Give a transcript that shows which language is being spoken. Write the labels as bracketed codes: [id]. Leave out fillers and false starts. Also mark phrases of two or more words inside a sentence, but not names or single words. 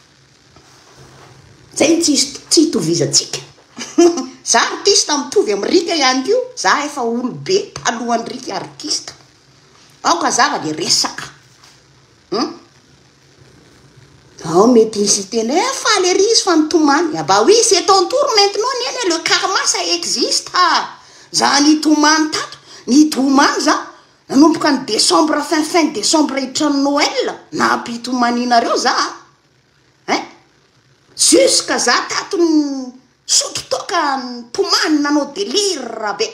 [mg] Zay tsy hitovizatsika. Za artiste mitovy amin'ny rika ihany ko, za efa olobe talohan'ny rika artiste. Aoka zava de resaka mety izy tena faly ery izy fa mitomany. [fr] Ah bah oui, c'est ton tour maintenant niene, le karma ça existe. [mg] Za nitomany tato, nitomany za nanomboka ny décembre, [fr] fin décembre [mg] hitrany Noël na ampitomaninareo za jusqu'à za tato ny soky toka nitomany nanao délire be.